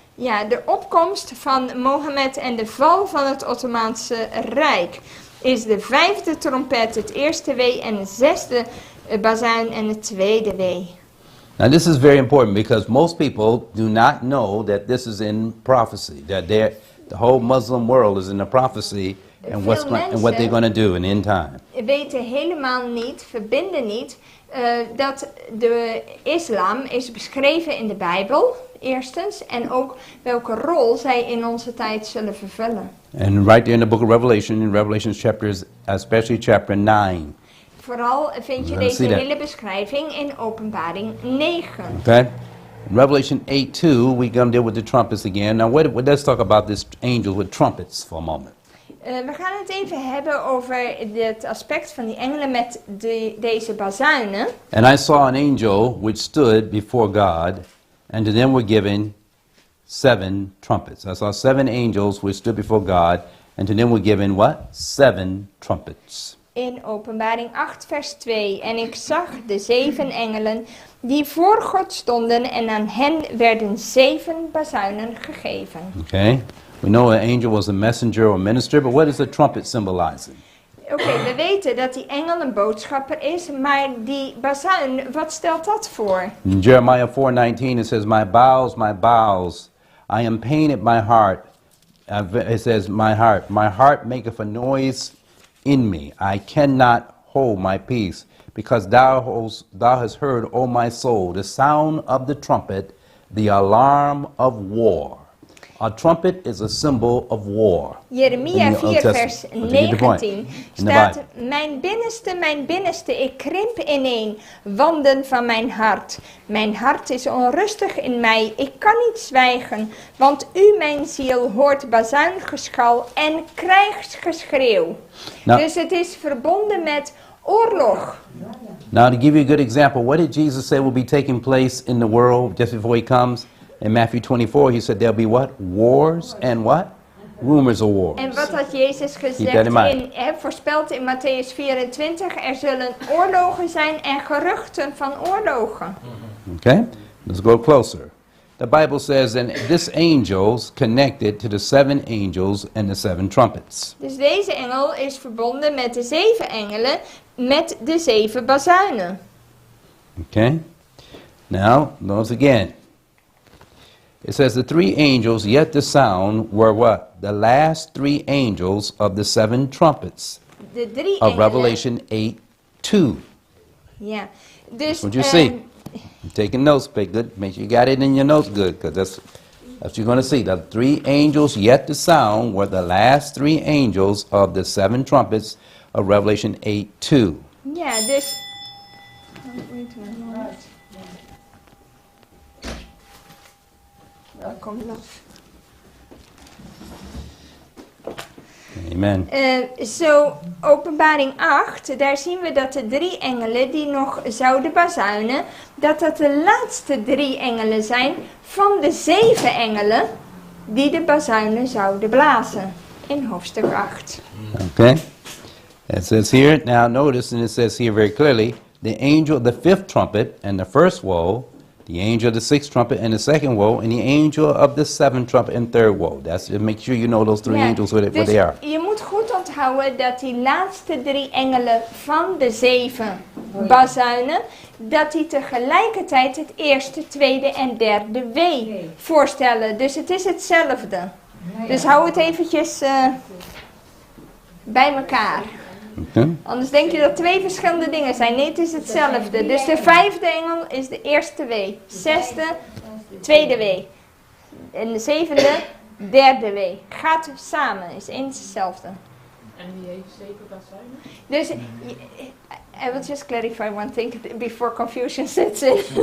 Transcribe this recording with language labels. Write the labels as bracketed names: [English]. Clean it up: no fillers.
[Dutch] Ja, de opkomst van Mohammed en de val van het Ottomaanse Rijk is de 5e trompet, het eerste wee en de 6e bazuin en het tweede wee. [English] Now this is very important because most people do not know that this is in prophecy, that the whole Muslim world is in the prophecy and what they're going to do in end time. [Dutch] Weten helemaal niet, verbinden niet, dat de islam is beschreven in de Bijbel, eerstens, en ook welke rol zij in onze tijd zullen vervullen. [English] And right there in the book of Revelation, in Revelation chapters, especially chapter 9. [Dutch] Vooral vind je deze hele beschrijving in Openbaring 9. [English] Okay? In Revelation 8:2, we're going to deal with the trumpets again. Now, let's talk about this angel with trumpets for a moment. [Dutch] We gaan het even hebben over het aspect van die engelen met deze bazuinen. [English] And I saw an angel which stood before God, and to them were given 7 trumpets. I saw 7 angels which stood before God, and to them were given what? 7 trumpets. [Dutch] In Openbaring 8 vers 2. En ik zag de 7 engelen die voor God stonden en aan hen werden 7 bazuinen gegeven. [English] Okay? We know an angel was a messenger or minister, but what is the trumpet symbolizing? [Dutch] Oké, we weten dat die engel een boodschapper is, maar die bazuin, wat stelt dat voor? [English] In Jeremiah 4:19 it says, my bowels, I am pain at my heart. It says, my heart maketh a noise in me. I cannot hold my peace, because thou hast heard, O my soul, the sound of the trumpet, the alarm of war. A trumpet is a symbol of war. [Dutch] Jeremia 4 vers 19 staat, mijn binnenste, ik krimp ineen, wanden van mijn hart. Mijn hart is onrustig in mij, ik kan niet zwijgen, want u, mijn ziel, hoort bazuingeschal en krijgsgeschreeuw. Dus het is verbonden met oorlog. [English] Now to give you a good example, what did Jesus say will be taking place in the world just before he comes? In Matthew 24, he said there'll be what? Wars and what? Rumors of wars. [Dutch] En wat had Jezus gezegd voorspeld in Matthäus 24? Er zullen oorlogen zijn en geruchten van oorlogen. [English] Okay, let's go closer. The Bible says, and this angel's connected to the 7 angels and the 7 trumpets. [Dutch] Dus deze engel is verbonden met de 7 engelen met de 7 bazuinen. [English] Okay, now notice again. It says the 3 angels yet to sound were what? The last 3 angels of the 7 trumpets [Dutch] De 3 engelen. [English] Revelation 8:2. [Dutch] Ja, dus [English] That's what you see. You're taking notes, but good. Make sure you got it in your notes good, because that's what you're going to see. The 3 angels yet to sound were the last 3 angels of the 7 trumpets of Revelation 8:2. [Dutch] Ja, dus. Welkom, love. Amen. Zo, Openbaring 8, daar zien we dat de 3 engelen die nog zouden bazuinen, dat de laatste 3 engelen zijn van de 7 engelen die de bazuinen zouden blazen. In hoofdstuk 8. [English] Okay. It says here, now notice, and it says here very clearly, the angel of the 5th trumpet and the first woe, the angel of the 6th trumpet and the second woe, and the angel of the 7th trumpet and third woe. That's make sure you know those 3 angels what they are. [Dutch] Je moet goed onthouden dat die laatste 3 engelen van de 7 bazuinen, dat die tegelijkertijd het eerste, tweede en derde wee voorstellen. Dus het is hetzelfde. Dus hou het eventjes bij elkaar. [English] Okay. [Dutch] Anders denk je dat twee verschillende dingen zijn. Nee, het is hetzelfde. Dus de vijfde engel is de eerste wee. Zesde, tweede wee. En de zevende, derde wee. Gaat samen, is eens hetzelfde. En wie heeft zeker bazuinen? [English] Dus, I will just clarify one thing before confusion sets in.